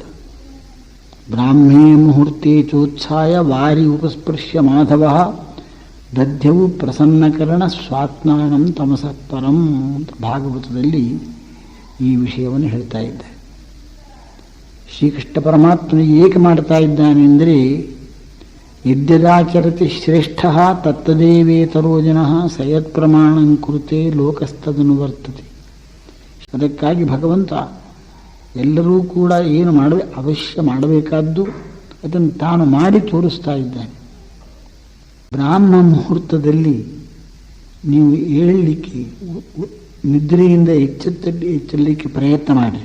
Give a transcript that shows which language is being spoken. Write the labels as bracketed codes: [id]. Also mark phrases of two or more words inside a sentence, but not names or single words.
[sa] ಬ್ರಾಹ್ಮೇ ಮುಹೂರ್ತೆ ಚೋತ್ಸಾಯ ವಾರಿ ಉಪಸ್ಪೃಶ್ಯ ಮಾಧವ ದಧ್ಯವು ಪ್ರಸನ್ನಕರಣ ಸ್ವಾತ್ಮಾನಂ ತಮಸಃ ಪರಂ [kn] ಅಂತ ಭಾಗವತದಲ್ಲಿ ಈ ವಿಷಯವನ್ನು ಹೇಳ್ತಾ ಇದ್ದಾರೆ. ಶ್ರೀಕೃಷ್ಣ ಪರಮಾತ್ಮನು ಏಕೆ ಮಾಡ್ತಾ ಇದ್ದಾನೆ ಅಂದರೆ, [sa] ಯದ್ಯದಾಚರತಿ ಶ್ರೇಷ್ಠ ತತ್ತದೇವೇತರೋ ಜನಃ ಸಯತ್ ಪ್ರಮಾಣಂ ಕುರುತೆ ಲೋಕಸ್ತದನುವರ್ತತೆ. [kn] ಅದಕ್ಕಾಗಿ ಭಗವಂತ ಎಲ್ಲರೂ ಕೂಡ ಏನು ಅವಶ್ಯ ಮಾಡಬೇಕಾದ್ದು ಅದನ್ನು ತಾನು ಮಾಡಿ ತೋರಿಸ್ತಾ ಇದ್ದಾನೆ. ಬ್ರಾಹ್ಮ ಮುಹೂರ್ತದಲ್ಲಿ ನೀವು ಏಳಲಿಕ್ಕೆ, ನಿದ್ರೆಯಿಂದ ಎಚ್ಚಲಿಕ್ಕೆ ಪ್ರಯತ್ನ ಮಾಡಿರಿ.